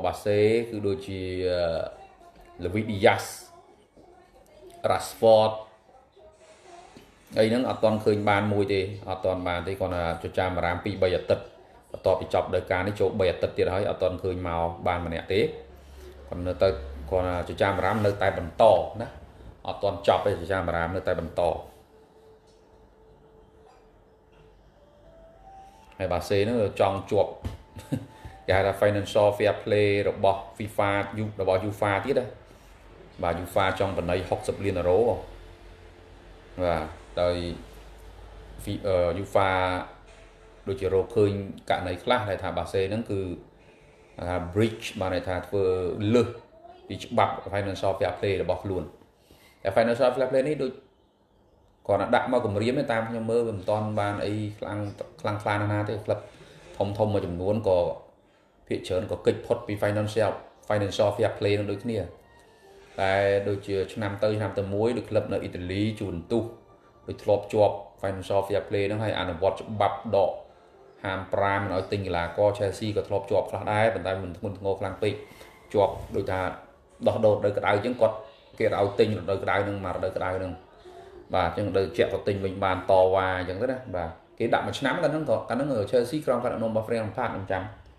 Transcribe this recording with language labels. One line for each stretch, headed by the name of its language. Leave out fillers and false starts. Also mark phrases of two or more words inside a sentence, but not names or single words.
Khmer: បាសេគឺដូចជា Luis Diaz Rashford អីហ្នឹងអត់ទាន់ឃើញបានមួយទេអត់ទាន់បានទេគាត់ថាចចាមអារាម 2-3 អាទិត្យបន្ទាប់ពីចប់ដោយការនេះចូល3អាទិត្យទៀតហើយអត់ទាន់ឃើញមកបានម្នាក់ទេគាត់នៅទៅគាត់ចចាមអារាមនៅតែបន្តណាអត់ទាន់ចប់ទេចចាមអារាមនៅតែបន្ត ហើយបាសេហ្នឹងចង់ជាប់គេហៅថា
English: financial fair play
Khmer: របស់ FIFA របស់ UEFA ទៀតណាបាទ UEFA ចង់បណ្ណៃ60លានអឺរ៉ូបាទដោយ UEFA ដូចជារកឃើញករណីខ្លះដែលថាបាសេហ្នឹងគឺថា bridge បានន័យថាធ្វើលើសពីច្បាប់
English: financial fair play
Khmer: របស់ខ្លួនតែ
English: financial fair play
Khmer: នេះដូចគាត់ដាក់មកគម្រាមតាម ខ្ញុំមើលវាមិនទាន់បានអីខ្លាំងណាស់ទេក្លឹបធំមួយចំនួនក៏ភាគច្រើនក៏កិច្ចផុតពី
English: financial fair play
Khmer: នឹងដូចគ្នាតែ ដូចជាឆ្នាំទៅមួយដូចក្លឹបនៅអ៊ីតាលីជួនទុះដូចធ្លាប់ជាប់
English: financial fair play
Khmer: ហ្នឹងហើយអនុវត្តច្បាប់ដកហាម5មិនឲ្យទិញកីឡាករ Chelsea ក៏ធ្លាប់ជាប់ខ្លះដែរប៉ុន្តែមិនធ្ងន់ធ្ងរខ្លាំងពេកជាប់ដូចថាដោះដូររដូវក្តៅអញ្ចឹងគាត់គេឲ្យទិញរដូវក្តៅហ្នឹងមករដូវក្តៅហ្នឹងបាទអញ្ចឹងរដូវជាក់ក៏ទិញវិញបានតវ៉ាអញ្ចឹងទៅណាបាទគេដាក់មួយឆ្នាំកាលហ្នឹង Chelsea ក្រោមការដឹកនាំរបស់ Frank Lampard ខ្ញុំចាំ